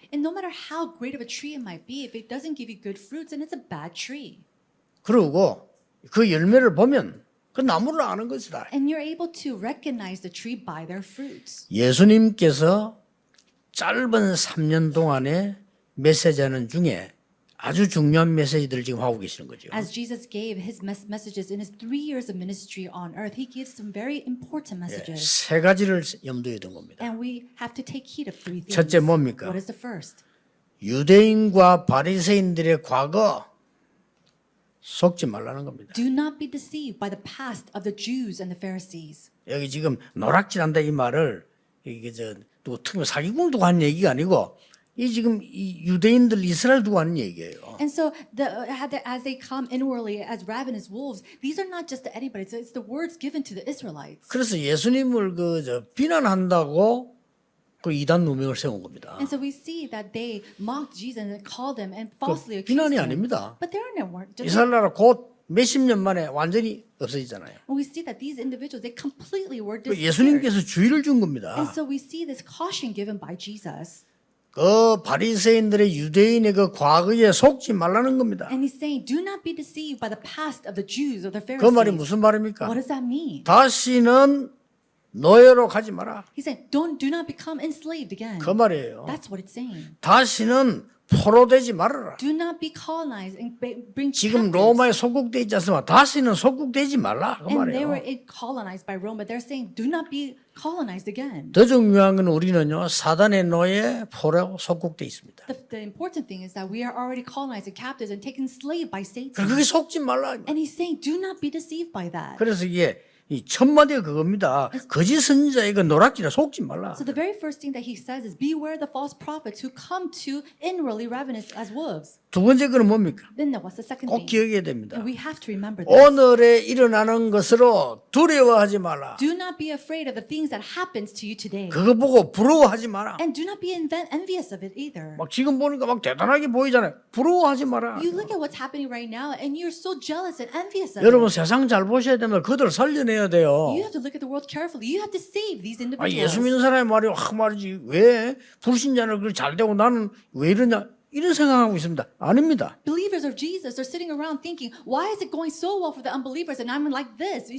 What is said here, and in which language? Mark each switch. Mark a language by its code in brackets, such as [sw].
[en] And no matter how great of a tree it might be, if it doesn't give you good fruits, then it's a bad tree. [ko] 그리고 그 열매를 보면 그 나무를 아는 것이다. [en] And you're able to recognize the tree by their fruits. [ko] 예수님께서 짧은 3년 동안의 메시지하는 중에 아주 중요한 메시지들을 지금 하고 계시는 거죠. [en] As Jesus gave his messages in his 3 years of ministry on earth, he gives some very important messages. [ko] 세 가지를 염두에 둔 겁니다. [en] And we have to take heed of 3 things. [ko] 첫째 뭡니까? [en] What is the first? [ko] 유대인과 바리새인들의 과거 속지 말라는 겁니다. [en] Do not be deceived by the past of the Jews and the Pharisees. [ko] 여기 지금 노락질한다 이 말을 이게 또 특히 사기꾼 두고 하는 얘기가 아니고 이 지금 이 유대인들 이스라엘 두고 하는 얘기예요. [en] And so, as they come inwardly as ravenous wolves, these are not just to anybody. It's the words given to the Israelites. [ko] 그래서 예수님을 비난한다고 그 이단 누명을 세운 겁니다. [en] And so we see that they mocked Jesus and called him and falsely accused [ko] 비난이 [en] him. [ko] 아닙니다. [en] But they weren't. [ko] 이스라엘 나라 곧 몇십 년 만에 완전히 없어지잖아요. [en] And we see that these individuals, they completely were 그 disappeared. [ko] 예수님께서 주의를 준 겁니다. [en] And so we see this caution given by Jesus. [ko] 그 바리새인들의 유대인의 그 과거에 속지 말라는 겁니다. [en] And he's saying, do not be deceived by the past of the Jews or the 그 Pharisees. [ko] 말이 무슨 말입니까? [en] What does that mean? [ko] 다시는 노예로 가지 마라. [en] He's saying, do not become enslaved again. [ko] 그 말이에요. [en] That's what it's saying. [ko] 다시는 포로되지 말아라. [en] Do not be colonized and bring [ko] 지금 로마에 속국돼 있지 않습니까? 다시는 속국되지 말라. 그 [en] And they were [ko] 말이에요. [en] colonized by Rome, but they're saying, do not be colonized again. [ko] 더 중요한 건 우리는요, 사단의 노예, 포로 속국돼 있습니다. [en] The important thing is that we are already colonized and captives and taken slave by Satan. [ko] 그게 속지 말라. [en] And he's saying, do not be deceived by that. [ko] 그래서 이게 이 첫마디가 그겁니다. 거짓 선지자의 그 노략질에 속지 말라. [en] So the very first thing that he says is, beware the false prophets who come to inwardly ravenous as wolves. [ko] 두 번째 거는 뭡니까? [en] Then what's the second [ko] 꼭 기억해야 됩니다. [en] And we have to remember this. [ko] 오늘에 일어나는 것으로 두려워하지 마라. [en] Do not be afraid of the things that happens to you today. [ko] 그거 보고 부러워하지 마라. [en] And do not be envious of it either. [ko] 막 지금 보니까 막 대단하게 보이잖아요. 부러워하지 마라. [en] You look at what's happening right now and you're so jealous and envious of [ko] 여러분 세상 잘 보셔야 되면 그들 살려내야 돼요. [en] You have to look at the world carefully. You have to save these individuals. [ko] 예수 믿는 사람이 말이지 왜 불신자는 그렇게 잘 되고 나는 왜 이러냐 이런 생각하고 있습니다. 아닙니다. [en] Believers of Jesus are sitting around thinking, why is it going so well for the unbelievers and I'm like this?